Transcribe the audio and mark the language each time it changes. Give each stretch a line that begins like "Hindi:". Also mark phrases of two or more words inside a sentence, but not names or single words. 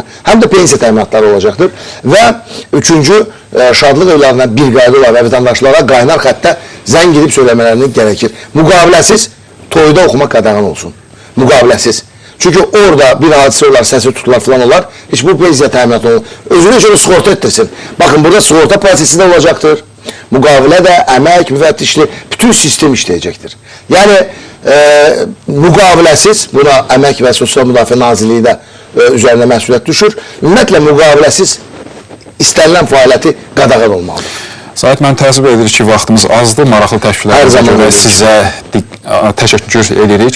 Azerbaijani: Həm də pensiya təminatları olacaqdır. Və üçüncü, şadlıq evlərinə bir qayda olar və vətəndaşlara qaynar xəttə zəng edib söyləmələrinin gərəkir. Müqaviləsiz toyda oxumaq qadağan olsun. Müqaviləsiz. Çünkü orada bir hadise olar, səsi tutular falan olar. Heç bu pensiya təminatı olur.
Turkish: Özünü şöyle sigorta ettirsin. Bakın burada sigorta prosesi de olacaktır.
Azerbaijani: Müqavilə də, əmək, müfəttişli, bütün sistem işləyəcəkdir. Yəni, müqaviləsiz, buna Əmək və Sosial Müdafiə Nazirliyi də üzərində məsuliyyət düşür. Ümumiyyətlə, müqaviləsiz istənilən fəaliyyəti qadağan olmalıdır. Zahid, mən təəssüf edirik ki, vaxtımız azdır. Maraqlı təkliflərinizə görə sizə təşəkkür edirik.